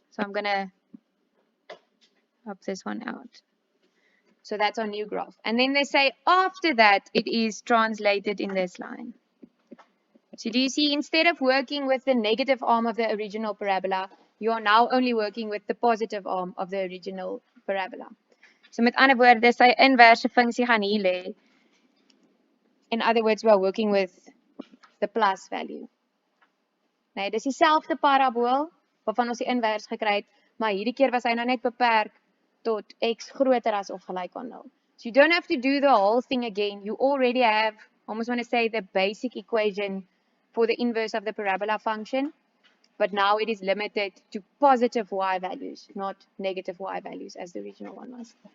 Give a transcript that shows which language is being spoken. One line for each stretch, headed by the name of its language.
English: So I'm going to pop this one out. So that's our new graph. And then they say after that, it is translated in this line. So do you see, instead of working with the negative arm of the original parabola, you are now only working with the positive arm of the original parabola.
Afrikaans: So met ander woorde, sy inverse funksie gaan hier lê.
English: In other words, we are working with the plus value.
Afrikaans: Nee, dis dieselfde parabool waarvan ons die invers gekry het, maar hierdie keer was hy nou net beperk tot x groter as of gelyk aan 0.
English: So you don't have to do the whole thing again. You already have, almost want to say, the basic equation for the inverse of the parabola function, but now it is limited to positive y values, not negative y values as the original one was.